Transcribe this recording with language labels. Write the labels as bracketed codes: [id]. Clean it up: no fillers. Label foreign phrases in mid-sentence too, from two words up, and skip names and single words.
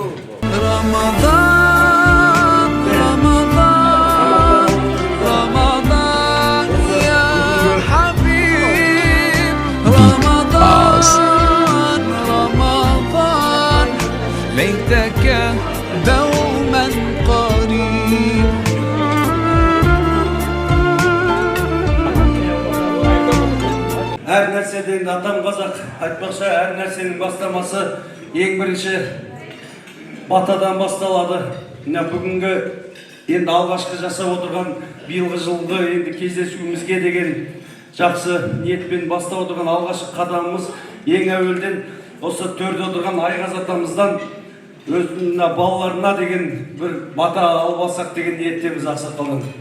[ar] رمضان رمضان رمضان يا حبيب. رمضان رمضان, ليتك دوما قريب. [kk] Әр нәрседен атам қазақ айтпақша әр нәрсенің бастамасы ең бірінші батадан басталады. Мына бүгінгі енді алғашқы жасап отырған биылғы жылғы енді кездесуімізге деген жақсы ниетпен бастап отырған алғашқы қадамымыз ең әуелден осы төрде отырған Айғаз атамыздан өзінің балаларына деген бір бата алып алсақ деген ниеттеміз ақсақалдан.